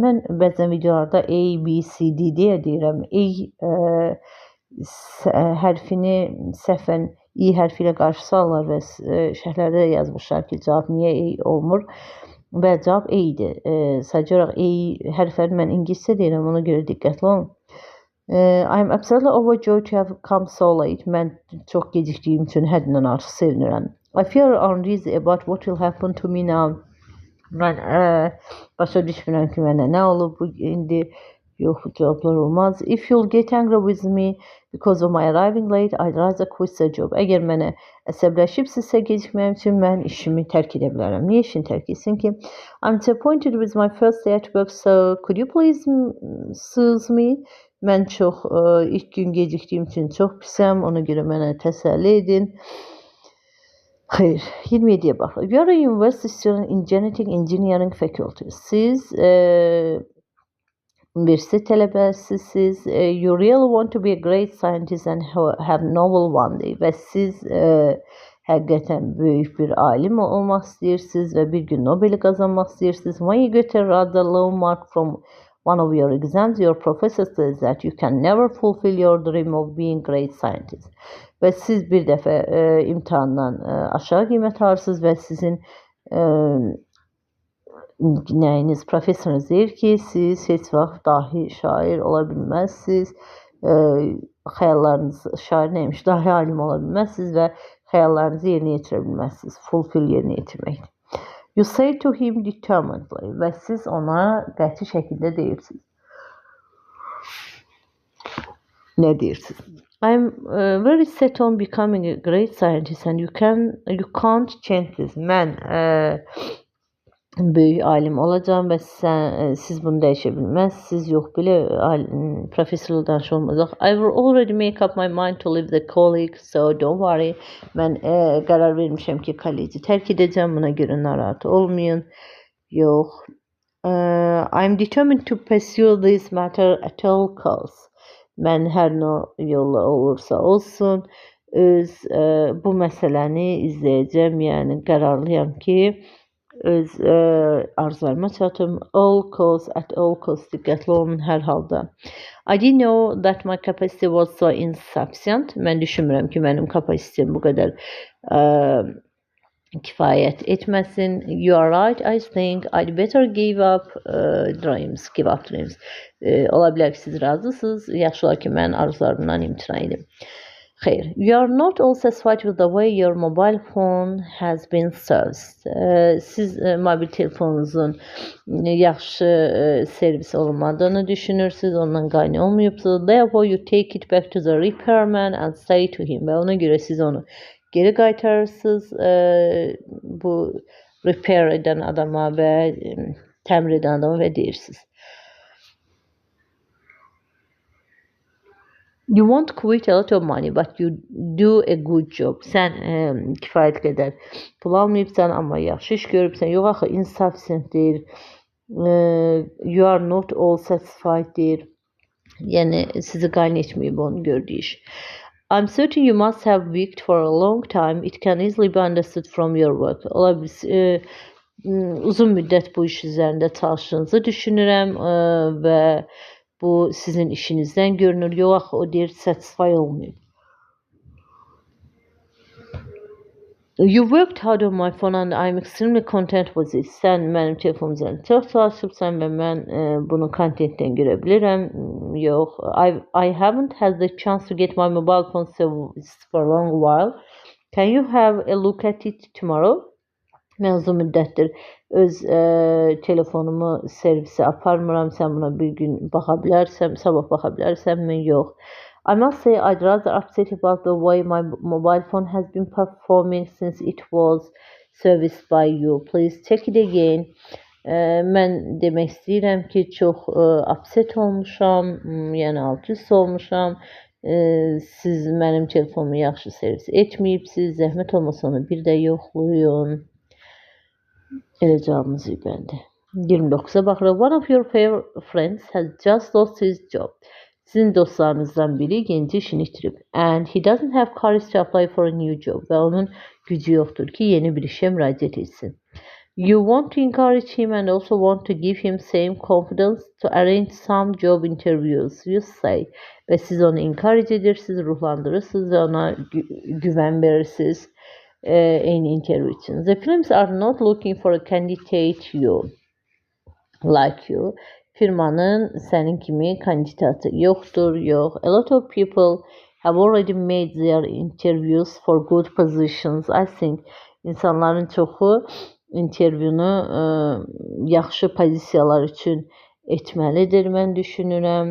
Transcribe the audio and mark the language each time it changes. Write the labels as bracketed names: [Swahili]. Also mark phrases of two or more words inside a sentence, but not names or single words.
[Azerbaijani] Mən bəzən videolarda A, B, C, D deyə deyirəm. A hərfini səhvən I hərfi ilə qarşı salırlar və şərhlərdə yazmışlar ki, cavab niyə A olmur? Və cavab A idi. Sadəcə olaraq A hərfləri mən ingiliscə deyirəm, ona görə diqqətli olun. [English] I'm absolutely overjoyed to have come so late. [Azerbaijani] Mən çox gecikdiyim üçün həddindən artıq sevinirəm. [English] I fear uneasy about what will happen to me now. [Azerbaijani] Mən başa düşmürəm ki, mənə nə olub bu indi. Yox, cavablar olmaz. [English] If you'll get angry with me because of my arriving late, I'd rather quit the job. [Azerbaijani] Əgər mənə əsəbləşibsizsə gecikməyim üçün mən işimi tərk edə bilərəm. Niyə işini tərk etsin ki? [English] I'm disappointed with my first day at work, so could you please excuse me? [Azerbaijani] Mən çox ilk gün gecikdiyim üçün çox pisəm. Ona görə mənə təsəlli edin. Xeyr, 27-yə bax. [English] You are a university student in genetic engineering faculty. [Azerbaijani] Siz universitet tələbəsisiz. [English] You really want to be a great scientist and have novel one day. [Azerbaijani] Və siz həqiqətən böyük bir alim olmaq istəyirsiniz və bir gün Nobeli qazanmaq istəyirsiniz. [English] When you get a rather low mark from one of your exams, your professor says that you can never fulfill your dream of being great scientist. [Azerbaijani] Və siz bir dəfə imtahandan aşağı qiymət alırsınız və sizin nəyiniz, professorunuz deyir ki, siz heç vaxt dahi şair ola bilməzsiniz. Xəyallarınız, şair neymiş, dahi alim ola bilməzsiniz və xəyallarınızı yerinə yetirə bilməzsiniz. Fulfill yerinə yetirmək. [English] You say to him determinedly [Azerbaijani] və siz ona qəti şəkildə deyirsiniz. Nə deyirsiniz? [English] I'm very set on becoming a great scientist and you can't change this. [Azerbaijani] Mən böyük alim olacağım və siz bunu dəyişə bilməzsiniz. Yox, belə professorla danış olmayacaq. [English] I've already make up my mind to leave the college, so don't worry. [Azerbaijani] Mən qərar vermişəm ki, kolleci tərk edəcəm. Buna görə narahat olmayın. Yox. [English] I'm determined to pursue this matter at all costs. [Azerbaijani] Mən hər nə yolla olursa olsun bu məsələni izləyəcəm. Yəni qərarlıyam ki, öz arzularıma çatım. [English] All costs, at all costs, [Azerbaijani] diqqətli olun hər halda. [English] I didn't know that my capacity was so insufficient. [Azerbaijani] Mən düşünmürəm ki, mənim kapasitem bu qədər kifayət etməsin. [English] You are right, I think I'd better give up dreams. [Azerbaijani] Ola bilər ki, siz razısınız. Yaxşı olar ki, mən arzularımdan imtina edim. Xeyr. [English] You are not all satisfied with the way your mobile phone has been serviced. [Azerbaijani] Siz mobil telefonunuzun yaxşı servis olmadığını düşünürsünüz, ondan qane olmayıbsınız. [English] Therefore you take it back to the repairman and say to him. [Azerbaijani] Və ona görə siz onu geri qaytarırsınız bu repair edən adama və təmir edən adama və deyirsiniz. [English] You won't quit a lot of money, but you do a good job. [Azerbaijani] Sən kifayət qədər pul almayıbsan, amma yaxşı iş görübsən. Yox, axı, insufficient deyir. [English] You are not all satisfied deyir. [Azerbaijani] Yəni, sizi qane etməyib onu gördüyü iş. [English] I'm certain you must have worked for a long time. It can easily be understood from your work. [Azerbaijani] Ola bilsin, uzun müddət bu iş üzərində çalışdığınızı düşünürəm və bu sizin işinizdən görünür. Yox, axı, o deyir, satisfy olmayıb. [English] You worked hard on my phone and I'm extremely content with it. [Azerbaijani] Sən mənim telefonum üzərində çox çalışıbsan və mən bunu kontentdən görə bilirəm. Yox, [English] I haven't had the chance to get my mobile phone serviced for a long while. Can you have a look at it tomorrow? [Azerbaijani] Mən uzun müddətdir öz telefonumu servisə aparmıram. Sən buna bir gün baxa bilərsən, sabah baxa bilərsən mi? Yox. [English] I must say I'd rather upset about the way my mobile phone has been performing since it was serviced by you. Please check it again. [Azerbaijani] Mən demək istəyirəm ki, çox upset olmuşam, yəni alt-üst olmuşam. Siz mənim telefonumu yaxşı servis etməyibsiniz. Zəhmət olmasa onu bir də yoxlayın. Elə cavabımız bəndə. 29'a baxırıq. [English] One of your favorite friends has just lost his job. [Azerbaijani] Sizin dostlarınızdan biri genci işini itirib. [English] And he doesn't have courage to apply for a new job. [Azerbaijani] Və onun gücü yoxdur ki, yeni bir işə müraciət etsin. [English] You want to encourage him and also want to give him same confidence to arrange some job interviews, you say. [Azerbaijani] Və siz onu encourage edirsiniz, ruhlandırırsınız və ona güvən verirsiniz eyni interview için. [English] The films are not looking for a candidate like you. [Azerbaijani] firmanın sənin kimi kandidatı yoxdur, yox. [English] A lot of people have already made their interviews for good positions. I think [Azerbaijani] insanların çoxu intervyunu yaxşı pozisiyalar üçün etməlidir, mən düşünürəm.